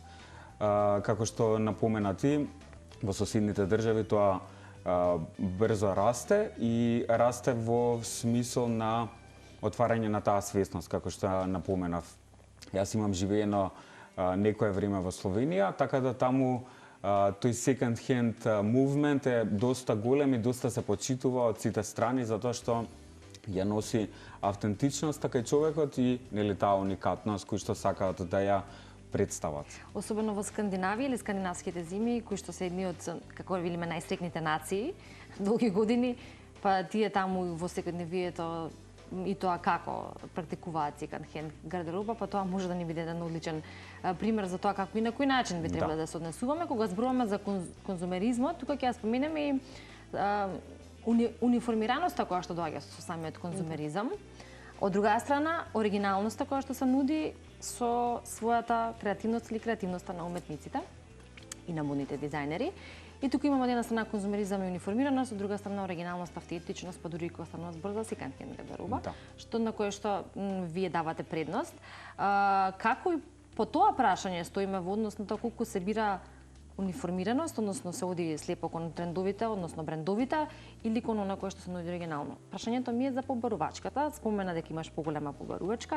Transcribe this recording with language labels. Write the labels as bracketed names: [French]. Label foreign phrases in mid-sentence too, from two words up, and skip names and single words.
[Macedonian] Како што напомена ти, во соседните држави тоа брзо расте и расте во смисол на отварање на таа свесност, како што напоменав. Јас имам живеено некое време во Словенија, така да таму тој [English] second hand movement [Macedonian] е доста голем и доста се почитува од сите страни, затоа што ја носи автентичност кај човекот и таа уникатност кој што сакаат да ја представат. Особено во Скандинавија или скандинавските земји, кои што се едни од, како велиме, најстрекните нации, долги години, па тие таму во секојдневието и тоа како практикуваат [English] second hand [Macedonian] гардероба, па тоа може да ни биде еден одличен пример за тоа како и на кој начин би требало да се однесуваме. Кога зборуваме за конзумеризмот, тука ќе ја споменеме и униформираноста која што доаѓа со самиот конзумеризам. Од друга страна, оригиналноста која што се нуди со својата креативност или креативноста на уметниците и на модните дизајнери. И тука имаме од една страна конзумеризам и униформираност, од друга страна оригиналност, автентичност, па дури и кога станува збор за [English] second hand [Macedonian] гардероба, што на кое што вие давате предност. Како и по тоа прашање стоиме во однос на тоа колку се бира униформираност, односно се оди слепо кон трендовите, односно брендовите, или кон она кое што се нуди оригинално. Прашањето ми е за побарувачката. Спомена дека имаш поголема побарувачка.